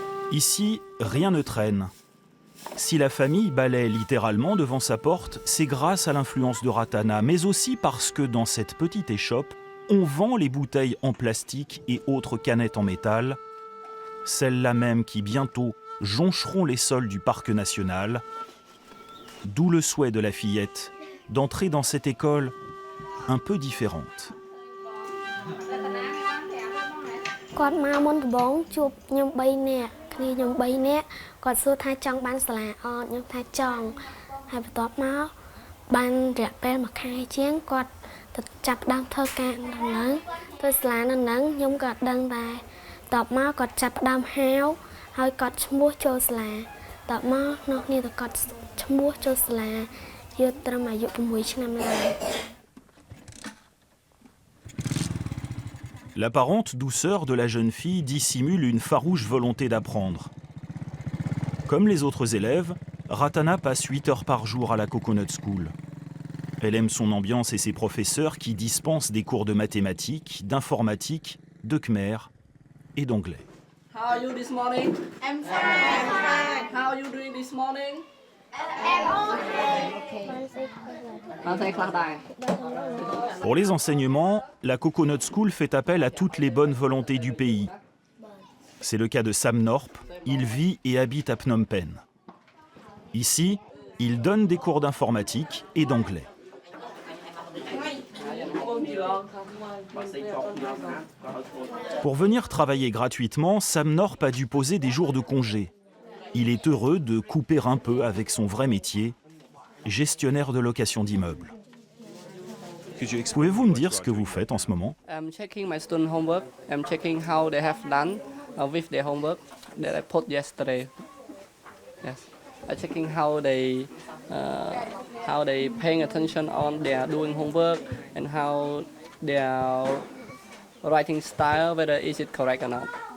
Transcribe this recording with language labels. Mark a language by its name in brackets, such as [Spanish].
[French] Ici, rien ne traîne. Si la famille balaie littéralement devant sa porte, c'est grâce à l'influence de Ratana, mais aussi parce que dans cette petite échoppe, on vend les bouteilles en plastique et autres canettes en métal, celles-là même qui bientôt joncheront les sols du parc national, d'où le souhait de la fillette d'entrer dans cette école un peu différente. [Khmer] គាត់មកមុនដំបូងជួបខ្ញុំ3នាក់គ្នាខ្ញុំ3នាក់គាត់សួរថាចង់បានសាលាអត់ខ្ញុំថាចង់ហើយបន្ទាប់មកបានរយៈពេល1ខែជាងគាត់ទៅចាប់ផ្ដើមធ្វើការនៅហ្នឹងធ្វើសាលានៅហ្នឹងខ្ញុំក៏ដឹងដែរបន្ទាប់មកគាត់ចាប់ផ្ដើមហាវហើយគាត់ឈ្មោះចូលសាលាបន្ទាប់មកនោះគ្នាទៅគាត់ឈ្មោះចូលសាលាយកត្រឹមអាយុ6ឆ្នាំដែរ [French] L'apparente douceur de la jeune fille dissimule une farouche volonté d'apprendre. Comme les autres élèves, Ratana passe 8 heures par jour à la Coconut School. Elle aime son ambiance et ses professeurs qui dispensent des cours de mathématiques, d'informatique, de khmer et d'anglais. [English] How are you this morning? I'm fine. How are you doing this morning? [French] Pour les enseignements, la Coconut School fait appel à toutes les bonnes volontés du pays. C'est le cas de Sam Norp, il vit et habite à Phnom Penh. Ici, il donne des cours d'informatique et d'anglais. Pour venir travailler gratuitement, Sam Norp a dû poser des jours de congé. Il est heureux de couper un peu avec son vrai métier, gestionnaire de location d'immeubles. Pouvez-vous me dire ce que vous faites en ce moment? [English] I'm checking my student homework. I'm checking how they have done with their homework that I put yesterday. Yes, I'm checking how they paying attention on their doing homework and how their writing style, whether is it correct or not.